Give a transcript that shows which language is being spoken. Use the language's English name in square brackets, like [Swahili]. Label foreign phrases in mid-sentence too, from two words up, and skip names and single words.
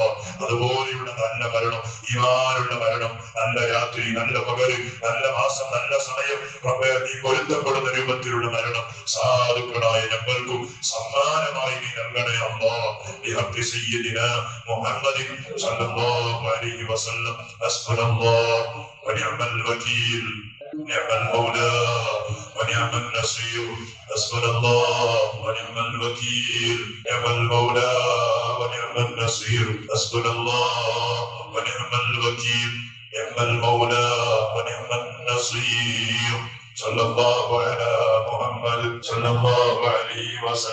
[Malayalam] അതുപോലെയുള്ള നല്ല മരണം, ഈമാനുള്ള മരണം, നല്ല രാത്രി, നല്ല പകല്, നല്ല മാസം, നല്ല സമയം നീ പൊരുത്തപ്പെടുന്ന രൂപത്തിലുള്ള മരണം സാധുക്കളായ ഞങ്ങൾക്കും സമ്മാനമായി നീ നൽകണേ അല്ലോ. [Arabic] بحق سيدنا محمد صلى الله عليه وسلم. حسبنا الله ونعم الوكيل، نعم المولى ونعم النصير. حسبنا الله ونعم الوكيل، نعم المولى ونعم النصير. حسبنا الله ونعم الوكيل، نعم المولى ونعم النصير. صلى الله على محمد صلى الله عليه وسلم.